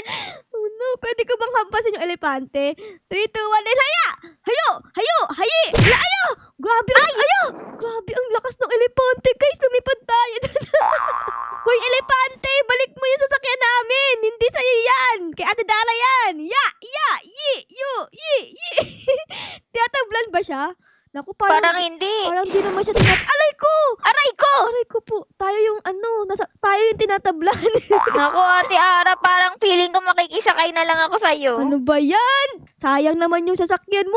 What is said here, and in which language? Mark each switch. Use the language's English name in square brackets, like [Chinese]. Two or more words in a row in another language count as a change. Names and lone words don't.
[Filipino] Oh no, pwede ko bang hampasin yung elepante? 3, 2, 1, and haya! Hayo! Hayo! Hayi! Hala, ayo! Grabe ang, ayo! Grabe ang lakas ng elepante, guys. Lumipad tayo. Hoy, elepante! Balik mo yung sasakyan namin! Hindi sa'yo yan! Kay Ate Dara yan! Ya! Ya! Yi! Yu! Yi! Yi! Tinatablan ba siya? Naku, Parang hindi. Parang di naman siya Alay ko! Aray ko! Aray ko po. Tayo yung tayo yung tinatablan. Naku, Ate Ara, parang feeling ko makikisakay na lang ako sa'yo. Ano ba yan? Sayang naman yung sasakyan mo.